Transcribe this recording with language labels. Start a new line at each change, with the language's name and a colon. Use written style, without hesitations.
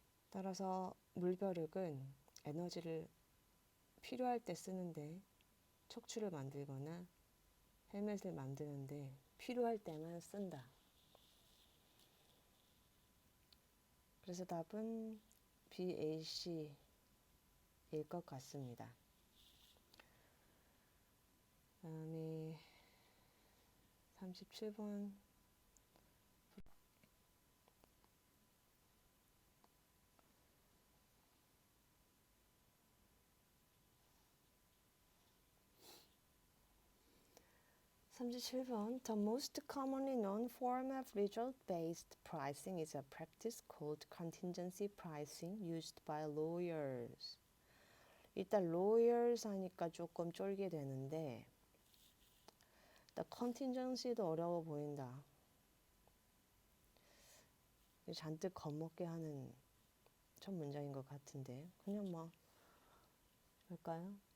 Korean: 따라서 물벼룩은 에너지를 필요할 때 쓰는데 척추를 만들거나 헬멧을 만드는데 필요할 때만 쓴다. 그래서 답은 BAC일 것 같습니다. 다음에 37번
English: The most commonly known form of result-based pricing is a practice called contingency pricing used by lawyers.
Korean: 일단 lawyers 하니까 조금 쫄게 되는데 일단 contingency도 어려워 보인다. 잔뜩 겁먹게 하는 첫 문장인 것 같은데 그냥 볼까요?